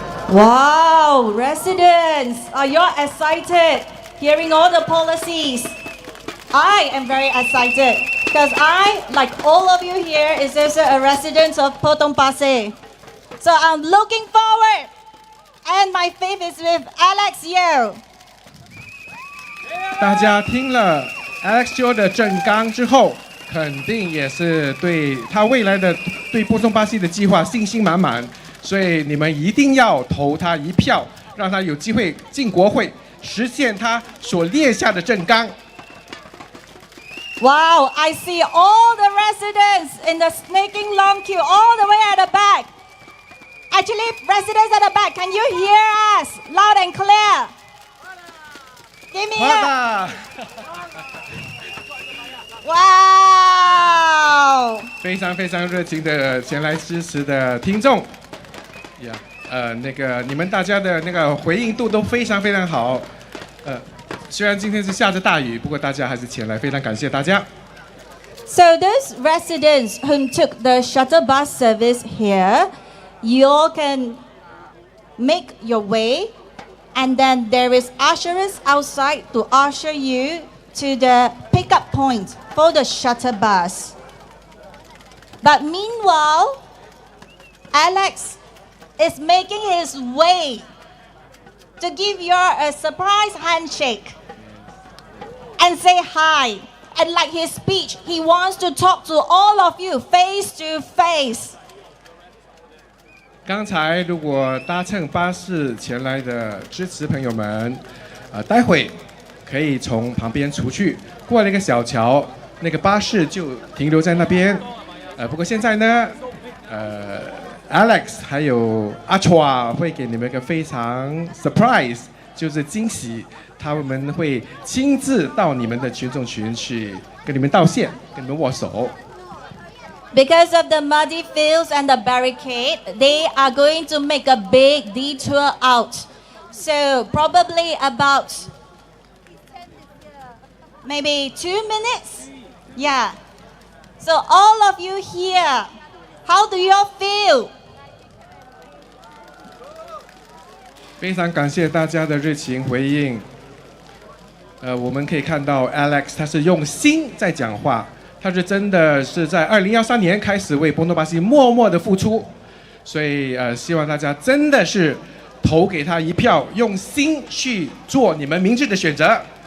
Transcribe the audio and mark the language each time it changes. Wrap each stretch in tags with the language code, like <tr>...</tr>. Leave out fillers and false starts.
<en>Wow, residents, are you excited hearing all the policies? I am very excited because I, like all of you here, is also a resident of Potong Pasir. So I'm looking forward. And my faith is with Alex Yeo.</en> <zh>大家听了 Alex Yeo 的政纲之后，肯定也是对他未来的对波松巴西的计划信心满满，所以你们一定要投他一票，让他有机会进国会，实现他所列下的政纲。</zh> <en>Wow, I see all the residents in the snaking long queue all the way at the back. Actually, residents at the back, can you hear us loud and clear? Give me a... Wow!</en> <zh>非常非常热情的前来支持的听众，那个你们大家的那个回应度都非常非常好，虽然今天是下着大雨，不过大家还是前来，非常感谢大家。</zh> <en>So those residents who took the shuttle bus service here, you all can make your way, and then there is ushers outside to usher you to the pickup point for the shuttle bus. But meanwhile, Alex is making his way to give you a surprise handshake and say hi. And like his speech, he wants to talk to all of you face to face.</en> <zh>刚才如果搭乘巴士前来的支持朋友们，待会可以从旁边出去，过了一个小桥，那个巴士就停留在那边。不过现在呢，Alex 还有阿 Chua 会给你们一个非常 surprise， 就是惊喜，他们会亲自到你们的群众群去跟你们道谢，跟你们握手。</zh> <en>Because of the muddy fields and the barricade, they are going to make a big detour out. So probably about maybe 2 minutes. Yeah. So all of you here, how do you all feel?</en> <zh>非常感谢大家的热情回应。我们可以看到 Alex 他是用心在讲话。他是真的是在2013年开始为波诺巴西默默的付出，所以希望大家真的是投给他一票，用心去做你们明智的选择。</zh>